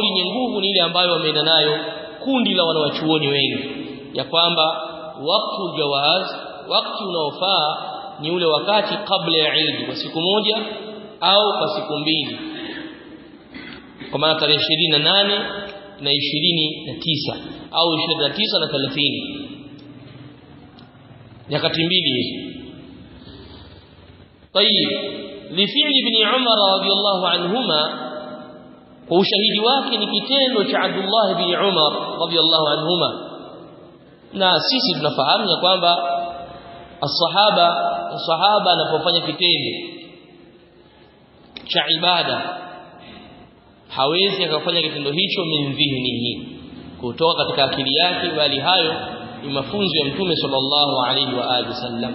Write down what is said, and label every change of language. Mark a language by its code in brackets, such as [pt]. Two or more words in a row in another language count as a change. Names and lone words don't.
[sw] yenye nguvu ni ile ambayo wameenda nayo kundi la wanawachuoni wengi, ya kwamba wakati jawaz, wakati unaofaa ni ule wakati kabla ya Eid kwa siku moja au kwa siku mbili, kwa maana tarehe 28 na 29 au 29 na 30, nyakati mbili hizi. [ar] طيب لفعل ابن عمر رضي الله عنهما, [sw] kwa ushahidi wake ni kitendo cha Abdullah ibn Umar [ar] رضي الله عنهما. [sw] Na sisi tunafahamu ya kwamba sahaba anapofanya kitendo cha ibada hawezi akafanya kitendo hicho [ar] من ذهنه, [sw] kutoka katika akili yake, bali hayo ni mafunzo ya Mtume [ar] صلى الله عليه وآله وسلم.